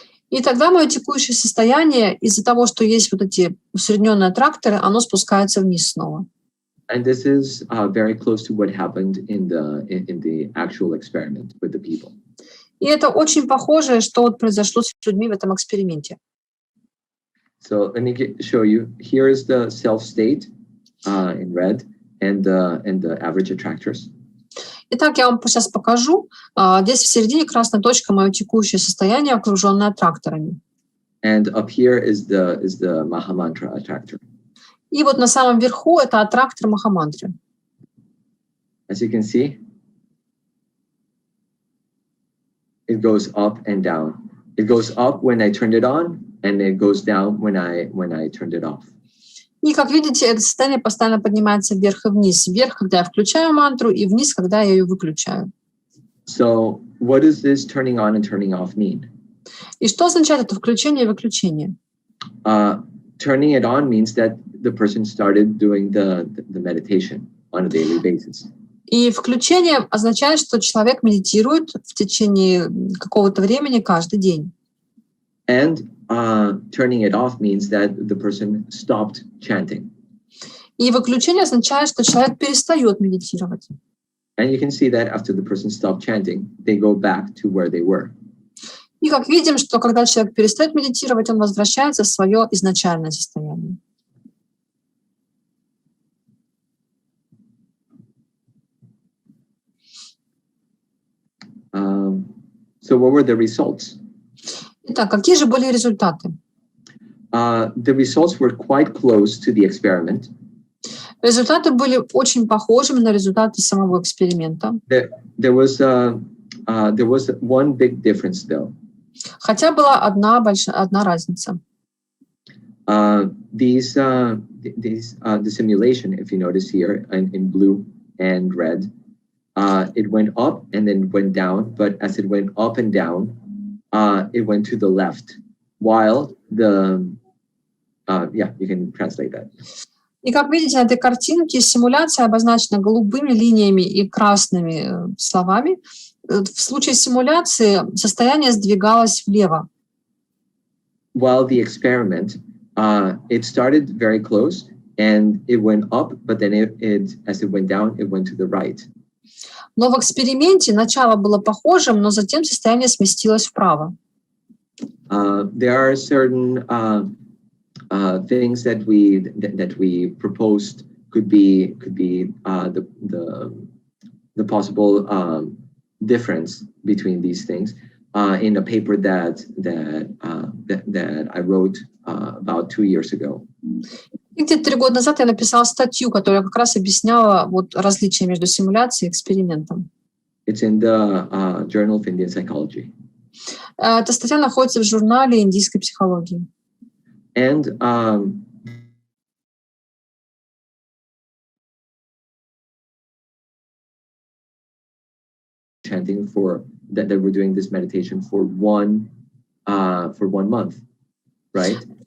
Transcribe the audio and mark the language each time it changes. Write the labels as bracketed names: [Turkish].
[Russian] И тогда мое текущее состояние, из-за того, что есть вот эти усредненные аттракторы, оно спускается вниз снова. [English] And this is very close to what happened in the actual experiment with the people. [Russian] И это очень похоже, что вот произошло с людьми в этом эксперименте. [English] So let me show you. Here is the self state in red and the average attractors. [Russian] Итак, я вам сейчас покажу. Здесь в середине красная точка, мое текущее состояние, окруженное аттракторами. [English] And up here is the maha-mantra attractor. [Russian] И вот на самом верху это аттрактор маха-мантры. [English] As you can see, it goes up and down. It goes up when I turned it on, and it goes down when I turned it off. [Russian] И, как видите, это состояние постоянно поднимается вверх и вниз. Вверх, когда я включаю мантру, и вниз, когда я ее выключаю. [English] So, what does this turning on and turning off mean? [Russian] И что означает это включение и выключение? [English] Turning it on means that the person started doing the meditation on a daily basis. [Russian] И включение означает, что человек медитирует в течение какого-то времени каждый день. [English] And turning it off means that the person stopped chanting. [Russian] И выключение означает, что человек перестает медитировать. [English] And you can see that after the person stopped chanting, they go back to where they were. [Russian] И как видим, что когда человек перестает медитировать, он возвращается в свое изначальное состояние. [English] So what were the results? [Russian] Итак, какие же были результаты? [English] The results were quite close to the experiment. [Russian] Результаты были очень похожими на результаты самого эксперимента. [English] There was one big difference, though. [Russian] Хотя была одна разница. [English] The simulation, if you notice here in blue and red, it went up and then went down, but as it went up and down, it went to the left, while you can translate that. [Russian] И как видите, на этой картинке симуляция обозначена голубыми линиями и красными словами. В случае симуляции состояние сдвигалось влево. [English] While the experiment, it started very close and it went up, but then as it went down, it went to the right. [Russian] Но в эксперименте начало было похожим, но затем состояние сместилось вправо. [English] There are certain things that we proposed could be the possible difference between these things in a paper that I wrote about 2 years ago. [Russian] И где-то 3 года назад я написала статью, которая как раз объясняла вот различия между симуляцией и экспериментом. [English] It's in the Journal of Indian Psychology. [Russian] Эта статья находится в журнале индийской психологии. [English] And chanting that we're doing this meditation for 1 month, right?